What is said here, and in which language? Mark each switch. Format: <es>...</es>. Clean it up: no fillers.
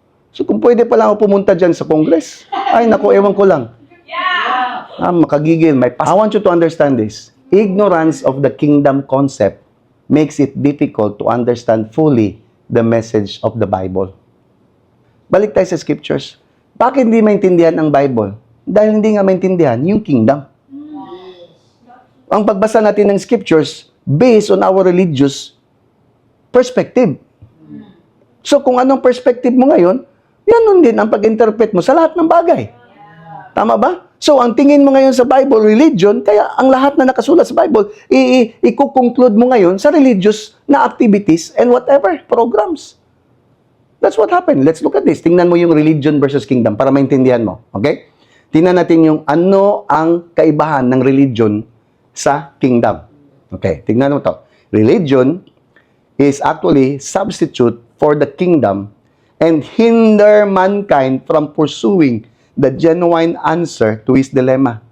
<tl>So kung pwede pa lang ako pumunta dyan sa Congress, ay naku, ewan ko lang. Makagigil.</tl> <en>I want you to understand this. Ignorance of the kingdom concept makes it difficult to understand fully the message of the Bible.</en> <tl>Balik tayo sa scriptures. Bakit hindi maintindihan ang Bible? Dahil hindi nga maintindihan yung kingdom. Ang pagbasa natin ng scriptures based on our religious perspective. So kung anong perspective mo ngayon, yan din ang pag-interpret mo sa lahat ng bagay. Tama ba? So ang tingin mo ngayon sa Bible, religion, kaya ang lahat na nakasulat sa Bible, i-conclude mo ngayon sa religious na activities and whatever, programs.</tl> <en>That's what happened. Let's look at this.</en> <tl>Tingnan mo yung religion versus kingdom para maintindihan mo. Okay? Tingnan natin yung ano ang kaibahan ng religion sa kingdom. Okay, tingnan mo to.</tl> <en>Religion is actually substitute for the kingdom and hinder mankind from pursuing the genuine answer to his dilemma.</en>